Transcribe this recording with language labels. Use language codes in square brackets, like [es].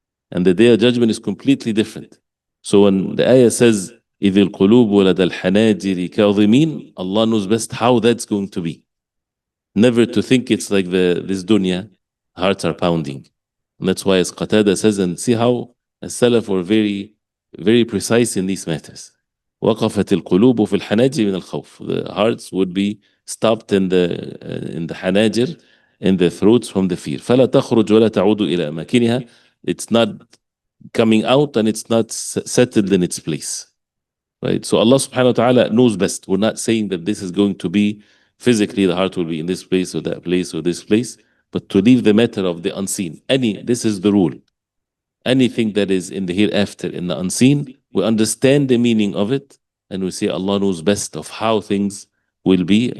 [en] And the day of judgment is completely different. So when the ayah says, [ar] إِذِ الْقُلُوبُ وَلَدَى الْحَنَاجِرِ كَاظِمِينَ, [en] Allah knows best how that's going to be. Never to think it's like this dunya, hearts are pounding. And that's why as Qatada says, and see how as-Salaf were very, very precise in these matters. [ar] وقفت القلوب في الحناجر من الخوف. [en] The hearts would be stopped in the hanajir, in the throats from the fear. [ar] فلا تخرج ولا تعود إلى أماكنها. [en] It's not coming out and it's not settled in its place. Right? So Allah subhanahu wa ta'ala knows best. We're not saying that this is going to be physically the heart will be in this place or that place or this place, but to leave the matter of the unseen. This is the rule. Anything that is in the hereafter, in the unseen, we understand the meaning of it and we say Allah knows best of how things will be.